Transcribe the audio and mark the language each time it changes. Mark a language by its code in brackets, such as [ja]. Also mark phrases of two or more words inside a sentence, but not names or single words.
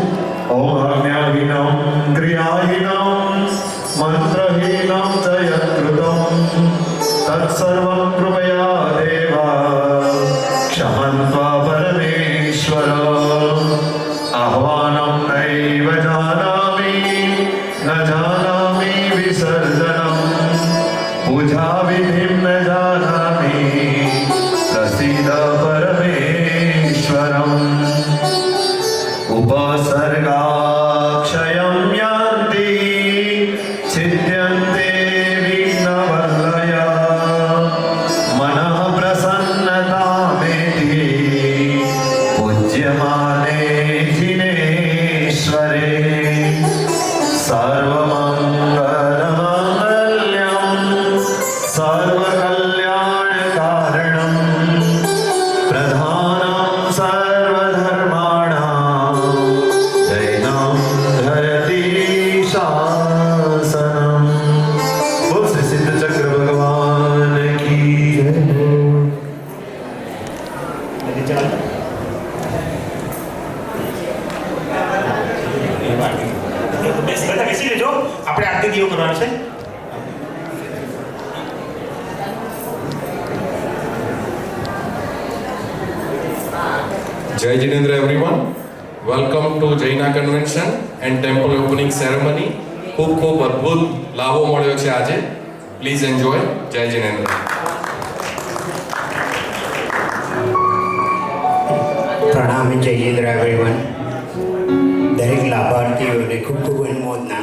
[sa] ओम आज्ञाहीनम क्रियाहीनम मंत्रहीनम च यत्कृतम तत्सर्वं कृपया देवा क्षमन्त्वा परमेश्वर. आह्वानं नैव जानामि न जानामि विसर्जनम पूजाविधिं न जानामि प्रसीद परमेश्वरम. उपसर्गाक्षयं यान्ति छिद्यन्ते विघ्नवल्लया मनः प्रसन्नतामेति पूज्यमाने जिनेश्वरे सर्वमङ्गलमाङ्गल्यं सर्वकल्याणकारणं प्रधानं सर्वधर्माणां जैनं धरती शासनम्. [hi] बोल श्री सिद्धचक्र भगवान की जय. [gu] બધા બેસી લેજો. આપણે આરતી દીવો કરવાનો છે. [hi] जय जिनेन्द्र [en] everyone. Welcome to Jaina Convention and Temple Opening Ceremony. [gu] ખૂબ ખૂબ અદ્ભુત લાભો મળ્યો છે આજે. [en] please enjoy. [gu] જય જિનેન્દ્ર. પ્રણામ જય જિનેન્દ્ર એવરીવન. દરેક લાભાર્થીઓને ખૂબ ખૂબ અનુમોદના.